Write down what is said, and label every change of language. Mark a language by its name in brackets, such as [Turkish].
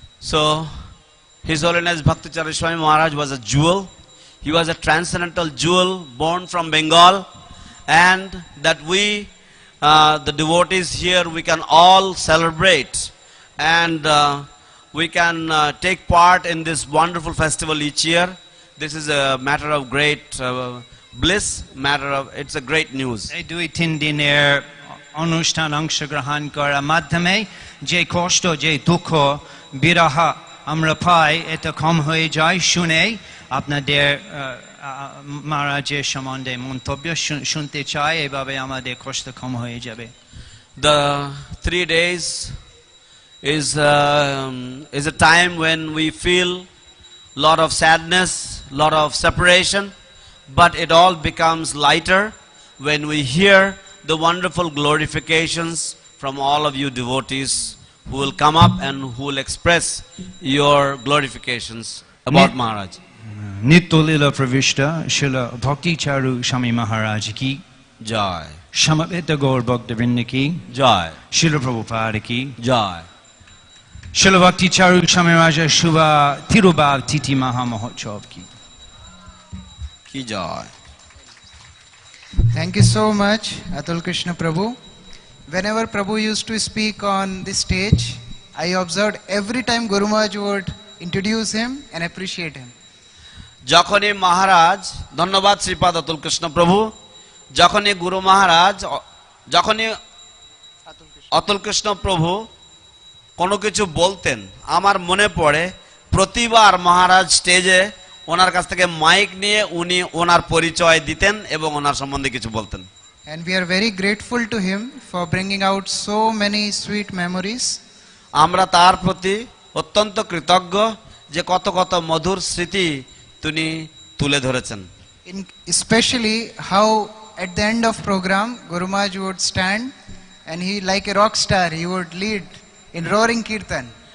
[English] So, His Holiness Bhakti Charu Swami Maharaj was a jewel. He was a transcendental jewel born from Bengal, and that we, the devotees here, we can all celebrate, and we can take part in this wonderful festival each year. This is a matter of great bliss, it's a great news. [Bangla] এই 2-3 দিনের অনুষ্ঠান অংশগ্রহণ করার মাধ্যমে যে কষ্ট, যে দুঃখ, বিরহ আমরা পাই, এটা কম হয়ে যায়। শুনে আপনাদের মহারাজের সম্বন্ধে মন্তব্য শুনতে চাই, এভাবে আমাদের কষ্ট কম হয়ে যাবে। [English] The 3 days is a time when we feel lot of sadness, lot of separation, but it all becomes lighter when we hear the wonderful glorifications from all of you devotees who will come up and who will express your glorifications about Maharaj. [Bangla] নিত্য লীলা প্রবিষ্ট শিল ভক্তি চারু স্বামী মহারাজ কি Jai. সমবেত গৌর ভক্তবৃন্দ কি Jai. শিল প্রভুপাদ কি Jai. শিল ভক্তি চারু স্বামী মহারাজের শুভ তিরোভাব তিথি মহামহোৎসব কি Ki jai. [English] Thank you so much, Atul Krishna Prabhu. Whenever Prabhu used to speak on this stage, I observed every time Guru Maharaj would introduce him and appreciate him. [Bangla] যখনই মহারাজ, ধন্যবাদ শ্রীপাদ অতুল কৃষ্ণ প্রভু, যখনই গুরু মহারাজ, যখনই অতুল কৃষ্ণ প্রভু কোনো কিছু বলতেন, আমার মনে পড়ে প্রতিবার মহারাজ স্টেজে ওনার কাছ থেকে মাইক নিয়ে উনি ওনার পরিচয় দিতেন এবং ওনার সম্বন্ধে কিছু বলতেন। [English] And we are very grateful to him for bringing out so many sweet memories. [Bangla] আমরা তার প্রতি অত্যন্ত কৃতজ্ঞ যে কত কত মধুর স্মৃতি তিনি তুলে ধরেছেন। [English] Especially how at the end of program Guru Maharaj would stand and he, like a rock star, he would lead in roaring kirtan.